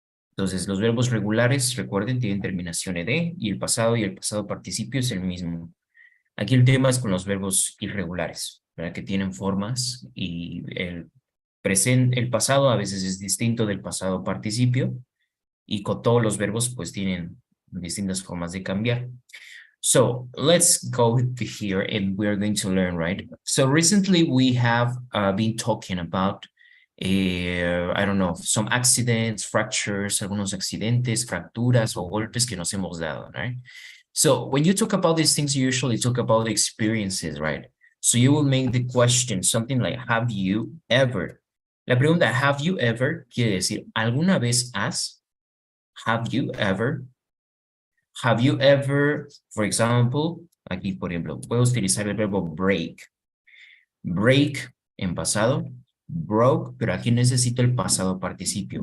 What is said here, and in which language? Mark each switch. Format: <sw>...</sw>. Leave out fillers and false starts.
<es>Entonces, los verbos regulares, recuerden, tienen terminación ed y el pasado participio es el mismo. Aquí el tema es con los verbos irregulares, ¿verdad? Que tienen formas y el pasado a veces es distinto del pasado participio y con todos los verbos pues tienen distintas formas de cambiar.</es> <en>So let's go here and we're going to learn, right? So recently we have been talking about I don't know, some accidents, fractures,</en> <es>algunos accidentes, fracturas o golpes que nos hemos dado,</es> <en>right? So when you talk about these things, you usually talk about experiences, right? So you will make the question something like, have you ever?</en> <es>La pregunta,</es> <en>have you ever,</en> <es>quiere decir, ¿alguna vez has?</es> <en>Have you ever? Have you ever, for example,</en> <es>aquí por ejemplo, puedo utilizar el verbo</es> <en>break.</en> <es>Break en pasado. Broke, pero aquí necesito el pasado participio.</es>